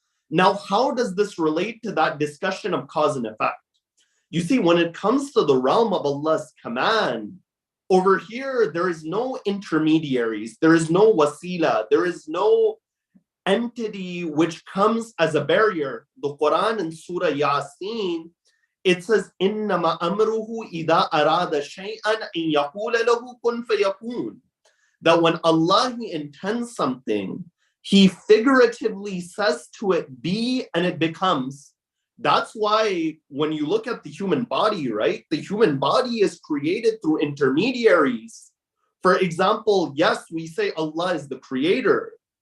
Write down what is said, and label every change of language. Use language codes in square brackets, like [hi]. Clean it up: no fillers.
[en] Now, how does this relate to that discussion of cause and effect? You see, when it comes to the realm of Allah's command, Over here, there is no intermediaries, there is no wasila, there is no entity which comes as a barrier. The Quran in Surah Yasin, it says, [ar] إِنَّمَا أَمْرُهُ إِذَا أَرَادَ شَيْئًا أَن يَقُولَ لَهُ كُن فَيَكُونُ. [en] That when Allah He intends something, He figuratively says to it, be, and it becomes. That's why when you look at the human body, right? The human body is created through intermediaries. For example, yes, we say Allah is the creator.